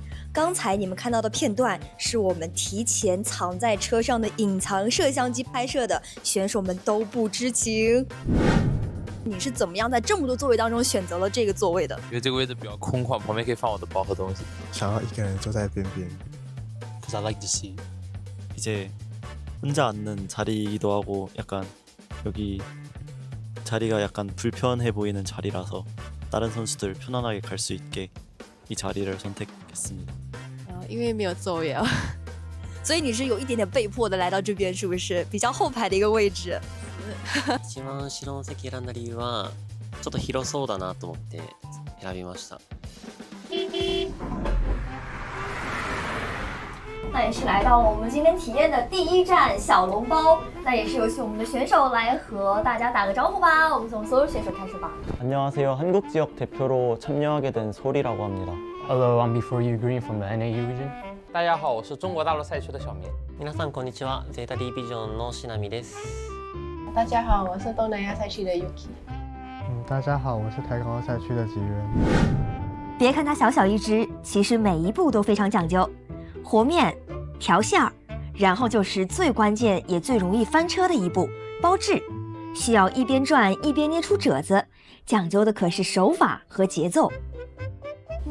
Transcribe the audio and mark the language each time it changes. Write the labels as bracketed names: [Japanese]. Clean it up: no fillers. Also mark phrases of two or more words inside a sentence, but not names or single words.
[Chinese] 刚才你们看到的片段是我们提前藏在车上的隐藏摄像机拍摄的，选手们都不知情。你是怎么样在这么多座位当中选择了这个座位的？因为这个位置比较空旷，旁边可以放我的包和东西。想要一个人坐在边边。 [English] Cause I like to see. [Korean] 이제 혼자 앉는 자리이기도 하고 약간 여기 자리가 약간 불편해 보이는 자리라서 다른 선수들 편안하게 갈 수 있게 이 자리를 선택했습니다. [Chinese] 因为没有座位啊，所以你是有一点点被迫的来到这边，是不是？比较后排的一个位置。 [Japanese] 一番後ろの席選んだ理由はちょっと広そうだなと思って選びました。 [Chinese] 那也是来到了我们今天体验的第一站小笼包，那也是有请我们的选手来和大家打个招呼吧。我们从所有选手开始吧。 [Korean] 안녕하세요. 한국 지역 대표로 참여하게 된 소리라고 합니다. [English] Hello, I'm B4U Green from the NAU region. [Chinese] 大家好，我是中国大陆赛区的小明。 [Japanese] 皆さんこんにちは。ゼータ D ビジョンのしなみです。 [Chinese] 大家好，我是东南亚赛区的 Yuki。大家好，我是台高赛区的吉渊。别看它小小一只，其实每一步都非常讲究。和面、调馅儿，然后就是最关键也最容易翻车的一步——包制，需要一边转一边捏出褶子，讲究的可是手法和节奏。